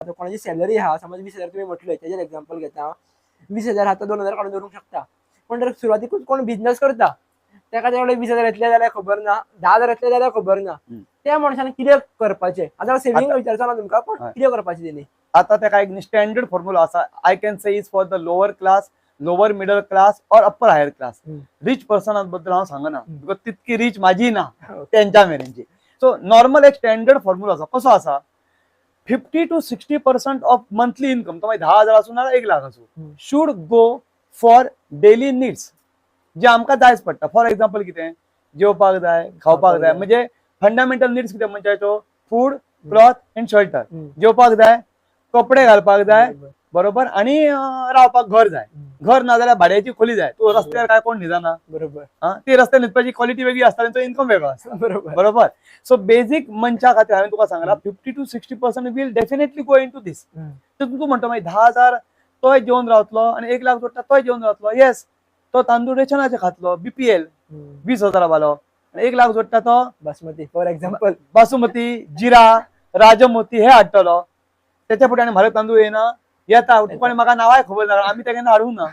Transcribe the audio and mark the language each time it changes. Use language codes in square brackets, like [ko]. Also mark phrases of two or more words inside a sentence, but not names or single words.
[mr] आता कोणाची सॅलरी हा समज 20,000 तुम्ही म्हटलंय त्याच्यात एक्झाम्पल घेता 20,000 आता 2,000 काढून धरू शकता. [kok] पण जर सुरुवातीकूच कोण बिझनेस करता त्याका तेवढे 20,000 येतले जाल्यार खबर ना 10,000 येतले जाल्यार खबर ना. त्या मनशाने कितें करपाचें आता सेव्हिंग विचारचो ना तुमकां पण कितें करपाचें तेणी. आता तेका एक [en] standard formula असा I can say is for the lower class, lower middle class और upper higher class. rich person [kok] बद्दल हांव सांगना बिकॉज तितकी रिच माझी ना त्यांच्या मेरेनची. [en] so normal [kok] एक [en] standard formula [kok] असा कसो असा 50 to 60% [en] of monthly income [kok] तो 10,000 असू ना 1 लाख असू [en] should go for daily needs [kok] जे आमकां जायच पडटा. [en] for example [kok] कितें जेवपाक जाय खावपाक जाय म्हणजे [en] fundamental needs [kok] कितें मनशाच्यो [en] food cloth and shelter. [kok] जेवपाक जाय कपडे घालपाक जाय बरोबर आणि रावपाक घर जाय. घर ना जाल्यार भाड्याची खोली जाय. तू रस्त्यार काय कोण न्हिदना बरोबर. ती रस्त्यार न्हिदपाची क्वॉलिटी वेगळी असता त्यांचो इन्कम वेगळो असता बरोबर. [en] so basic [kok] मनशा खातीर हांवें तुका सांगला [en] 50 to 60% will definitely go into this. [kok] तू म्हणटा मागीर 10,000 तोय जेवन रावतलो आणि 1 लाख जोडटा तोय जेवन रावतलो. येस तो तांदूळ रेशनाचे खातलो BPL 20,000 वालो 1 लाख जोडटा तो [en] बासमती for example [kok] बासुमती जिरा राजमोती हे हाडटलो. त्याच्या फुडें आनी म्हारग तांदूळ येना येता तुका म्हाका नांवाय खबर ना आमी ते केन्ना हाडूंक ना.